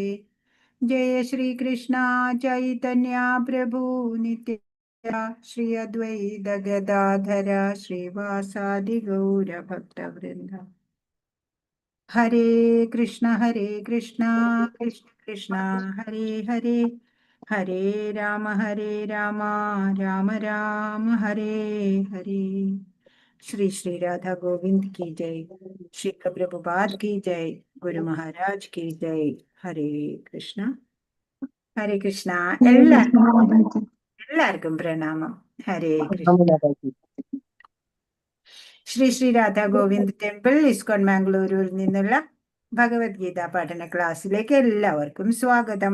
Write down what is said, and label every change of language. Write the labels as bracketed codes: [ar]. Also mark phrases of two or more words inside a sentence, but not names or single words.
[sa] ജയ ശ്രീകൃഷ്ണ ചൈതന്യ പ്രഭു നിത്യ ശ്രീ അദ്വൈത ഗദാധര ശ്രീവാസാദി ഗൗരഭക്തവൃന്ദ. ഹരേ കൃഷ്ണ കൃഷ്ണ കൃഷ്ണ ഹരേ ഹരേ, ഹരേ രാമ രാമ രാമ ഹരേ ഹരേ. [hi] श्री श्री राधा गोविंद की जय, श्री प्रभुपाद की जय, गुरु महाराज की जय. [sa] हरे कृष्ण [ml] എല്ലാവർക്കും പ്രണാമം. [sa] ഹരേ കൃഷ്ണ. [ml] ശ്രീ ശ്രീ രാധാ ഗോവിന്ദ് ടെമ്പിൾ ഇസ്കോൺ മാംഗ്ലൂരിൽ നിന്നുള്ള ഭഗവത്ഗീത പഠന ക്ലാസ്സിലേക്ക് എല്ലാവർക്കും സ്വാഗതം.